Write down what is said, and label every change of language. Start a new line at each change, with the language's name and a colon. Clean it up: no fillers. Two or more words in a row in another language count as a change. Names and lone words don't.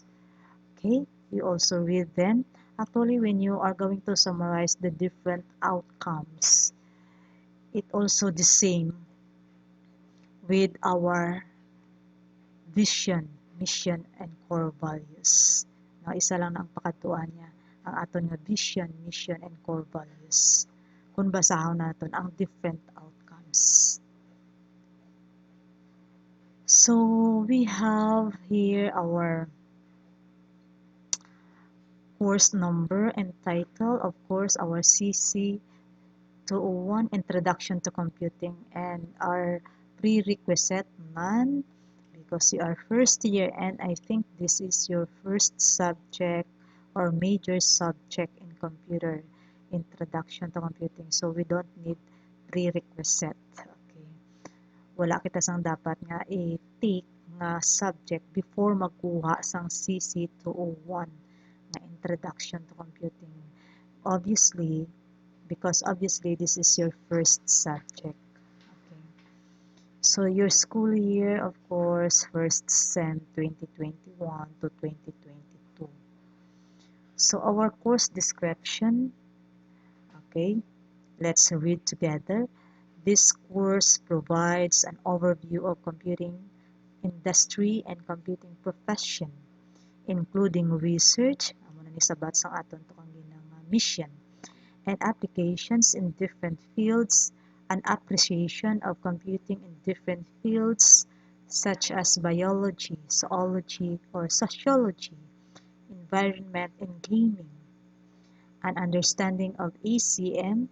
English: Okay, you also read them. Actually, when you are going to summarize the different outcomes, it also the same with our vision, mission, and core values.
Hiligaynon: No, isa lang na ang pakatuan niya, ang aton nga
English: vision, mission, and core values.
Hiligaynon: Kung basahon naton ang
English: different outcomes. So we have here our course number and title, of course, our CC 201 Introduction to Computing, and our prerequisite none because you are first year and I think this is your first subject or major subject in computer, Introduction to Computing. So we don't need prerequisite. Okay.
Hiligaynon: Wala kita sang dapat nga i-take nga
English: subject before
Hiligaynon: magkuha sang CC 201 na Introduction to Computing.
English: Obviously this is your first subject. Okay. So your school year, of course, first sem 2021 to 2022. So our course description, okay, let's read together. This course provides an overview of computing industry and computing profession, including research,
Hiligaynon: amo na ni sabat sang aton to
English: kang mission, and applications in different fields, an appreciation of computing in different fields such as biology, zoology, or sociology, environment, and gaming, an understanding of ACM